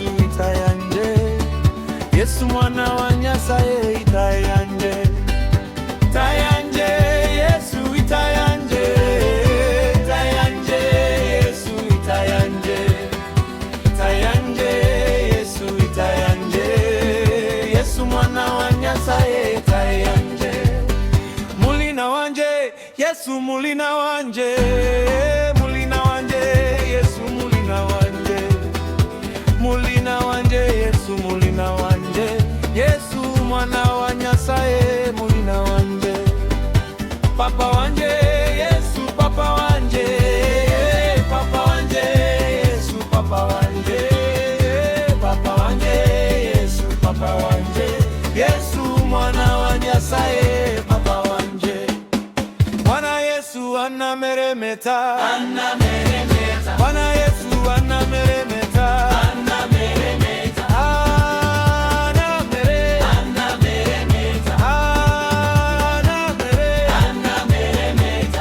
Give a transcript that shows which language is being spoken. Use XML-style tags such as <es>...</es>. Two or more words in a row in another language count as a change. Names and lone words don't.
<luy>itayanje, Yesu mwana wa Nyasaye itayanje, itayanje, Yesu itayanje, itayanje, Yesu itayanje, itayanje, Yesu itayanje, Yesu mwana wa Nyasaye itayanje. Yesu mulina wanje, mulina wanje, Yesu mulina wanje, mulina wanje, Yesu mulina wanje, Yesu mwana wa Nyasaye mulina wanje, papa wanje, Yesu papa wanje, papa wanje, Yesu papa wanje, papa wanje, Yesu papa wanje, Yesu mwana wa Nyasaye papa wanje.</luy> <sw>Bwana Yesu anameremeta, anameremeta. Bwana Yesu anameremeta, anameremeta. anameremeta. anameremeta.</sw>